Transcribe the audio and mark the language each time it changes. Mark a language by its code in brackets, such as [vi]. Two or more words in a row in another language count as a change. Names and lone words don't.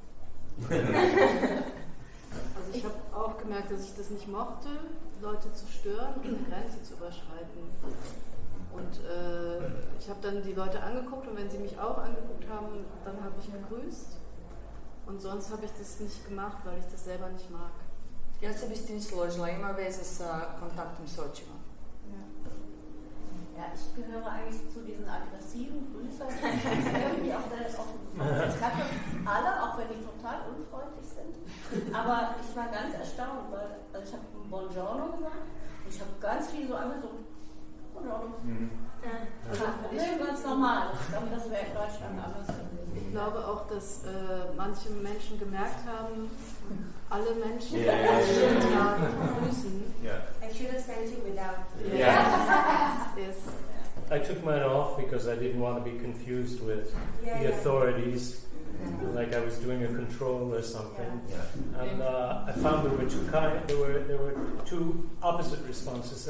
[de] Also ich habe auch gemerkt, dass ich das nicht mochte, Leute zu stören und eine Grenze zu überschreiten. Und ich habe dann die Leute angeguckt und wenn sie mich auch angeguckt haben, dann habe ich begrüßt. Und sonst habe ich das nicht gemacht, weil ich das selber nicht mag. [hr] Ja se bi s tim složila, ima veze sa kontaktom s očima. [de] Ja, ich gehöre eigentlich zu diesen aggressiven Grüßern. Irgendwie auf der Treppe alle, auch wenn die total unfreundlich sind. Aber ich war ganz erstaunt, weil ich habe Buongiorno gesagt und ich habe ganz viel so einfach so Buongiorno. Also ganz normal. Ich glaube, das wäre in Deutschland anders gewesen. Ich glaube auch, dass manche Menschen gemerkt haben, alle Menschen grüßen. [en] I should have sent you without. Yes. I took mine off because I didn't want to be confused with the authorities, like I was doing a control or something. And I found there were two there were two opposite responses.